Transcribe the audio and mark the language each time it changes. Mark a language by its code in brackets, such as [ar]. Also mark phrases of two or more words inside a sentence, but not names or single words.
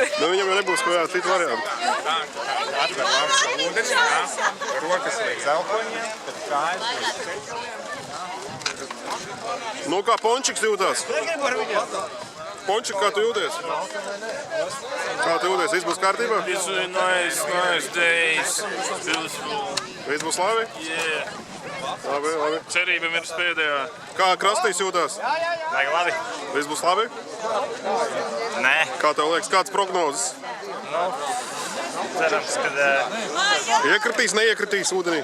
[lv] Nu viņam jau nebūs ko citu variantu. Atver labs ūdeni, rokas liek zelpoņiem, tad kājas. Nu kā Pončiks jūtās? Pončik, kā tu jūties? Kā tu jūties? Viss būs kārtībā? [en] It's really nice days. Beautiful. [lv] Viss būs labi? [en] Yeah. [lv] Labi, labi. Cerība mirs pēdējā. Kā Krastīs jūtās? Vajag labi. Viss būs labi? Nē, Kā tev liekas, kāds prognozes? cerams, ka Iekritīs, neiekritīs ūdenī?